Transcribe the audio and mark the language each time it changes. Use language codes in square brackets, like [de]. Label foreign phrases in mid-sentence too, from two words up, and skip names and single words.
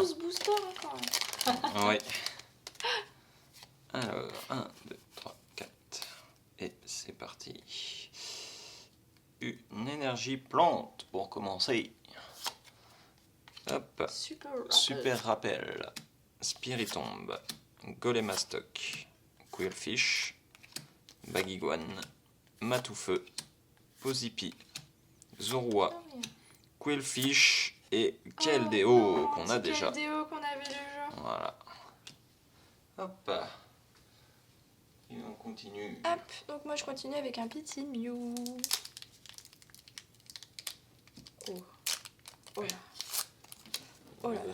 [fr] 12 boosters encore. Ouais. Alors, 1, 2, 3, 4. Et c'est parti. Une énergie plante pour commencer. Hop. Super rappel. Spiritomb. Golemastoc. Quillfish. Baguiguane. Matoufeu. Posipi. Zorua. Quillfish et Keldeo qu'on a déjà. Keldeo qu'on avait déjà. Voilà. Hop. Et on continue. Hop, donc moi je continue avec un petit Mew. Oh là. Oh là